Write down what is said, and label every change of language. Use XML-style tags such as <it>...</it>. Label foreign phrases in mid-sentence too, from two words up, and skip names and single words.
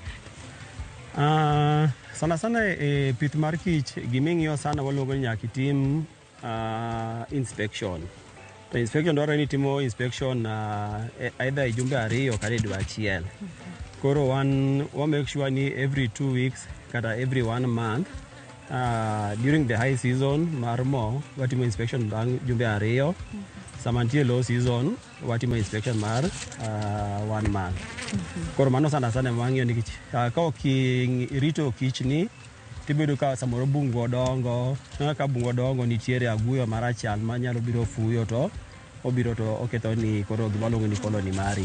<luo>Sana pith mar kich giming'iyo sana waluongo ni nyaka itim inspection. To inspection dwaro ni timo inspection either e jumbe 2 kata e dwe achiel. Koro wa</luo> <en>make sure</en> <luo>ni</luo> <en>every 2 weeks</en> <luo>kata</luo> <en>every 1 month during the high season</en> <luo>mar mo watimo inspection bang' jumbe 2. Sama nitie</luo> <en>low season</en> <luo>watimo inspection mar 1 month. Koro mano sana wang'iyo nikech ka ok irito kich ni tibedo ka samoro bungu dongo, ka bungu dongo nitiere aguyo marachal manyalo biro fuyo to obiro to oketho ni koro gima luongo ni colony mari.</luo>